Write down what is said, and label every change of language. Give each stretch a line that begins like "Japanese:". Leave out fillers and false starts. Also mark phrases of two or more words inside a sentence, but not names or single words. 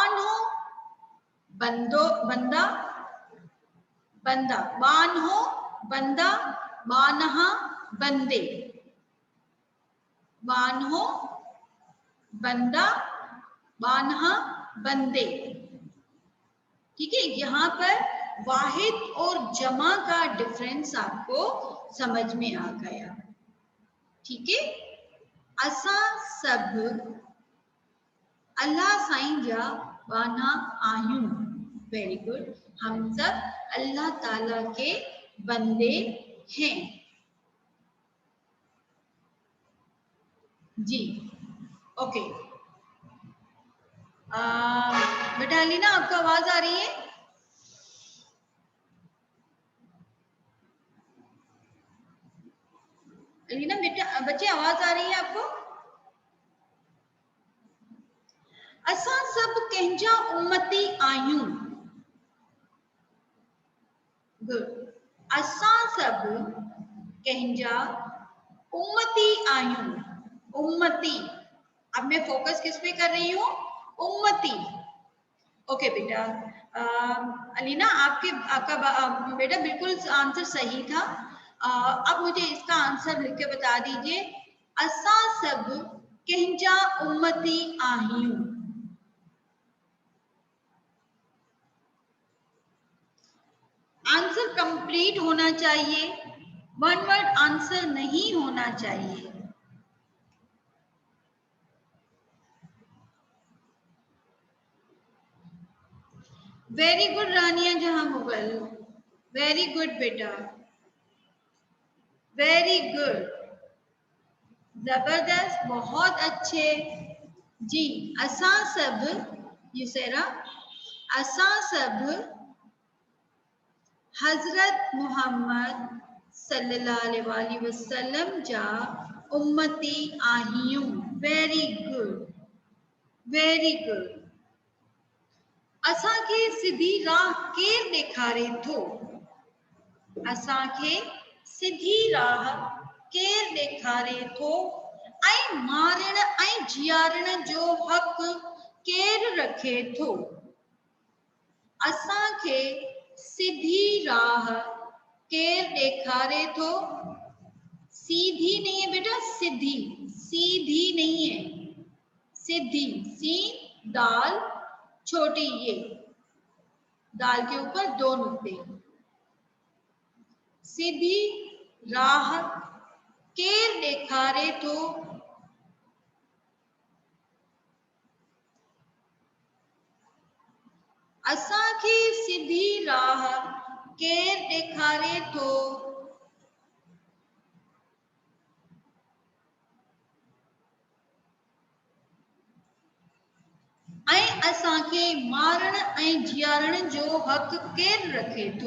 Sindhi: बानो बंदो, बंदा बंदा, बान हो बंदा, बानहा बंदे, बान हो बंदा, बानहा बंदे।
Urdu: ٹھیک ہے، یہاں پر واحد اور جمع کا ڈیفرنس آپ کو سمجھ میں آ گیا.
Sindhi: ठीक है, असा सब अल्लाह साईं जा बाना आयूं।
English: very good,
Urdu: ہم سب اللہ تعالیٰ کے بندے ہیں. جی اوکے. بیٹا علینہ، آپ کو آواز آ رہی ہے? علینہ بیٹا، بچے آواز آ رہی ہے آپ کو?
Sindhi: असा सब कंहिंजा उम्मती आयूं। गुड, असा सब कंहिंजा उम्मती आयूं। उम्मती,
Urdu: اب میں فوکس کس پہ کر رہی ہوں?
Sindhi: उम्मती।
Urdu: اوکے بیٹا، علینہ آپ کا بیٹا بالکل آنسر صحیح تھا. اب مجھے اس کا آنسر لکھ کے بتا دیجیے.
Sindhi: असा सब कंहिंजा उम्मती आहियूं।
English: answer complete
Urdu: ہونا چاہیے,
English: one word answer
Urdu: نہیں ہونا چاہیے.
English: very good Rania Jahan Mughal, very good beta, very good,
Urdu: زبردست، بہت اچھے.
Sindhi: जी, असा सब, युसेरा, असा सब हजरत मोहम्मद
Arabic: صلى الله عليه وسلم
Sindhi: जा उम्मती आहियूं।
English: very good, very good.
Sindhi: असांखे सिधी राह केर ॾेखारे थो? असांखे सिधी राह केर ॾेखारे थो? ऐं मारण ऐं जीआरण जो हक़ केर रखे थो? असांखे सीधी राह केर ॾेखारे थो?
Urdu: سیدھی نہیں ہے بیٹا، سیدھی، سیدھی نہیں ہے، سیدھی، سی دال چھوٹی یہ، دال کے اوپر دو نقطے.
Sindhi: सीधी राह केर ॾेखारे थो? असांखे सीधी राह केर ॾेखारे थो? ऐं असांखे मारण ऐं जीआरण जो हक़ केर रखे थो?